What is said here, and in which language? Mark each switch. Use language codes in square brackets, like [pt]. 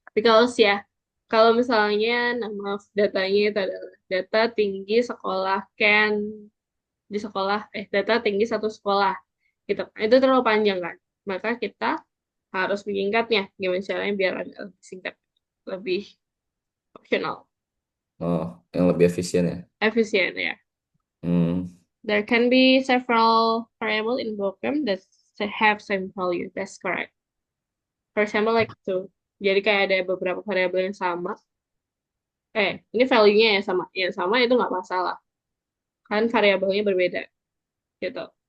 [id] Because ya, kalau misalnya nama datanya itu adalah data tinggi sekolah Ken di sekolah, data tinggi satu sekolah, gitu. Itu terlalu panjang kan? Maka kita harus menyingkatnya. Gimana caranya biar agak lebih singkat, lebih optional, oh, yang lebih efisien ya. efisien ya. Hmm, [en] There can be several variables in program that have same value. That's correct. For example, like two. [id] Jadi kayak ada beberapa variabel yang sama. Ini value-nya yang sama. Yang sama itu nggak masalah. Kan variabelnya berbeda, gitu.